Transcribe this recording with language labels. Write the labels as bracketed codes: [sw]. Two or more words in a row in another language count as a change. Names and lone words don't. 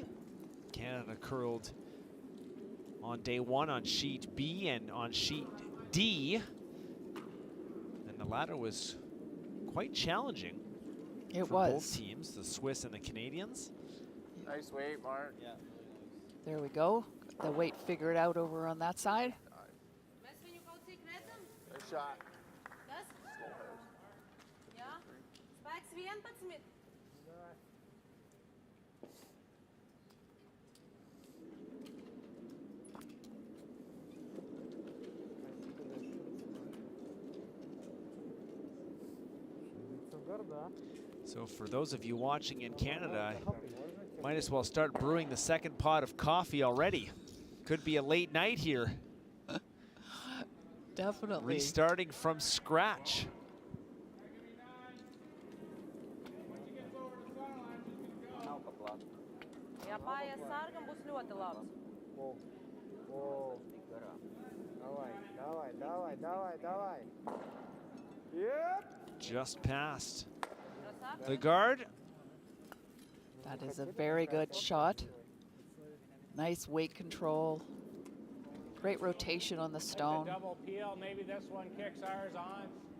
[en] Canada curled on day one on sheet B and on sheet D. And the latter was quite challenging It for was. both teams, the Swiss and the Canadians. Nice weight, Mark. Yeah. There we go. The weight figured out over on that side. [lv] Mēs viņu kaut cik redzam? [en] Nice shot. [lv] Kas? [en] Slow house. [lv] Jā. Spēks 11. [en] So for those of you watching in Canada, might as well start brewing the second pot of coffee already. Could be a late night here. Definitely. Restarting from scratch. [lv] Ja paies sargam, būs ļoti labs. О, о. [ru] Давай, давай, давай, давай, давай. [en] Yep. Just past [ru] Красавчик. [en] the guard. That is a very good shot. Nice weight control. Great rotation on the Like the stone. double peel, maybe this one kicks ours on.